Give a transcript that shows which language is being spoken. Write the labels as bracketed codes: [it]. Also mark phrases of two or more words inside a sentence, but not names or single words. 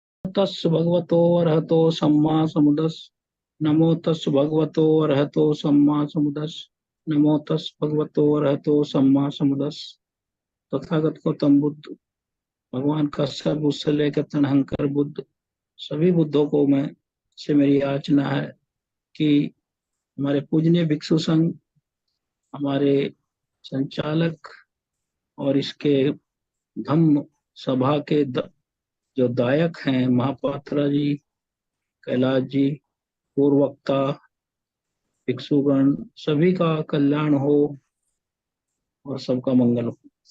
[pi] तस् भगवतो अरहतो सम्मा समुदस्। नमो तस् भगवतो अरहतो सम्मा समुदस्। नमो तस् भगवतो अरहतो सम्मा समुदस्। [hi] तथागत गौतम बुद्ध भगवान का सर्वोच्च से लेकर तनहंकर बुद्ध, सभी बुद्धों को मैं से मेरी याचना है कि हमारे पूजनीय भिक्षु संघ, हमारे संचालक और इसके धम्म सभा के जो दायक हैं, महापात्रा जी, कैलाश जी, पूर्ववक्ता, भिक्षुगण, सभी का कल्याण हो और सबका मंगल हो।